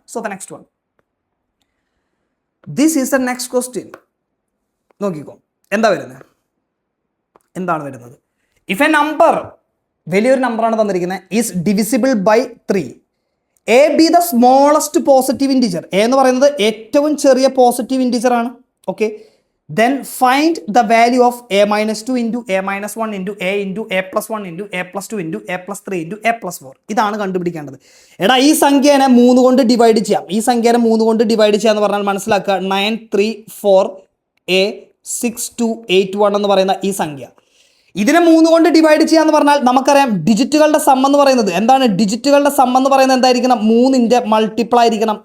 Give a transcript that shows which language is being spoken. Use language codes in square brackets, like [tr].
[en] So the next one, this is the next question. [ml] നോക്കിക്കോ, എന്താ വരുന്നത്? എന്താണ് വരുന്നത്? [en] if a number, [ml] വലിയൊരു നമ്പറാണ് തന്നിരിക്കുന്നത്, [en] Is divisible by 3, a b the smallest positive integer. [ml] A എന്ന് പറയുന്നത് ഏറ്റവും ചെറിയ പോസിറ്റീവ് ഇൻറ്റിജർ ആണ്. [en] Okay, then find the value of a minus 2 into a minus 1 into a plus 1 into a plus 2 into a plus 3 into a plus 4. [ml] ഇതാണ് കണ്ടുപിടിക്കേണ്ടത്. എടാ ഈ സംഖ്യനെ 3 കൊണ്ട് ഡിവൈഡ് ചെയ്യാം. ഈ സംഖ്യനെ 3 കൊണ്ട് ഡിവൈഡ് ചെയ്യാന്ന് പറഞ്ഞാൽ മനസ്സിലാക്കുക, 934a6281 എന്ന് പറയുന്ന ഈ സംഖ്യ, ഇതിനെ 3 കൊണ്ട് ഡിവൈഡ് ചെയ്യാന്ന് പറഞ്ഞാൽ നമുക്കറിയാം ഡിജിറ്റുകളുടെ സം എന്ന് പറയുന്നത് എന്താണ്? ഡിജിറ്റുകളുടെ സം എന്ന് പറയുന്നത് എന്തായിരിക്കണം? 3ന്റെ മൾട്ടിപ്ലൈ ആയിരിക്കണം.